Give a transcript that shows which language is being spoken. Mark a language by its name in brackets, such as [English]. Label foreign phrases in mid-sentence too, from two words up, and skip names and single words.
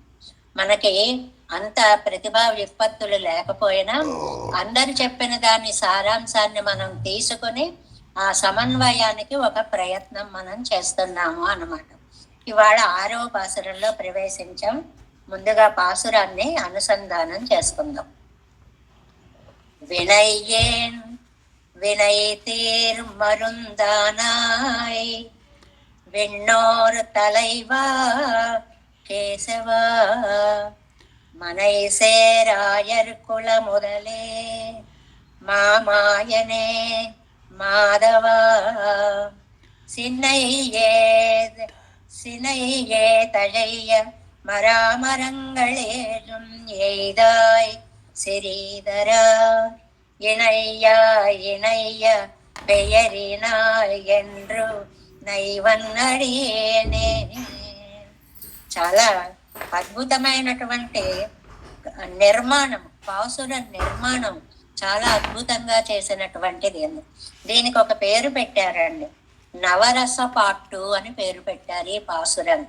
[Telugu] మనకి అంత ప్రతిభా విపత్తులు లేకపోయినా అందరు చెప్పిన దాని సారాంశాన్ని మనం తీసుకుని ఆ సమన్వయానికి ఒక ప్రయత్నం మనం చేస్తున్నాము అన్నమాట. ఇవాళ 6వ పాసురంలో ప్రవేశించాం. ముందుగా పాసురాన్ని అనుసంధానం చేసుకుందాం. [Tamil] వినయ్యేన్ வினைதீர் மருந்தானாய் விண்ணோர் தலைவா கேசவா மனை சேராயர் குல முதலே மாமாயனே மாதவா சினையே தழைய மராமரங்களேறும் எய்தாய் சிறீதரா இணைய பெயరినాయ్ என்று నైవన్నడియేనే. [Telugu] చాలా అద్భుతమైనటువంటి నిర్మాణం, పాసుర నిర్మాణం చాలా అద్భుతంగా చేసినటువంటిది. దీనికి ఒక పేరు పెట్టారండి, నవరస పాట్టు అని పేరు పెట్టారు ఈ పాసురానికి.